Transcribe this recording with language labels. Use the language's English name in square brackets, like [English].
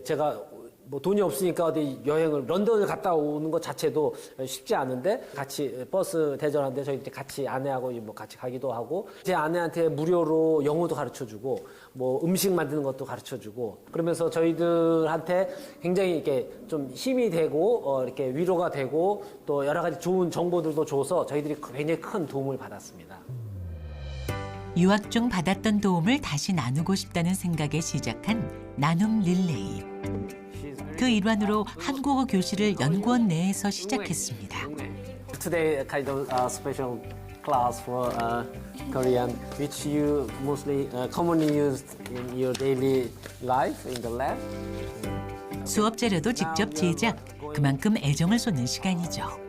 [Korean] 제가 뭐 돈이 없으니까 어디 여행을 런던을 갔다 오는 것 자체도 쉽지 않은데 같이 버스 대절하는데 저희 같이 아내하고 뭐 같이 가기도 하고 제 아내한테 무료로 영어도 가르쳐주고 뭐 음식 만드는 것도 가르쳐주고 그러면서 저희들한테 굉장히 이렇게 좀 힘이 되고 이렇게 위로가 되고 또 여러 가지 좋은 정보들도 줘서 저희들이 굉장히 큰 도움을 받았습니다. 유학 중 받았던 도움을 다시 나누고 싶다는 생각에 시작한 나눔 릴레이. 그 일환으로 한국어 교실을 연구원 내에서 시작했습니다. [English] Today kind of special class for Korean, which you mostly commonly used in your daily life in the lab. [Korean] 수업 자료도 직접 제작, 그만큼 애정을 쏟는 시간이죠.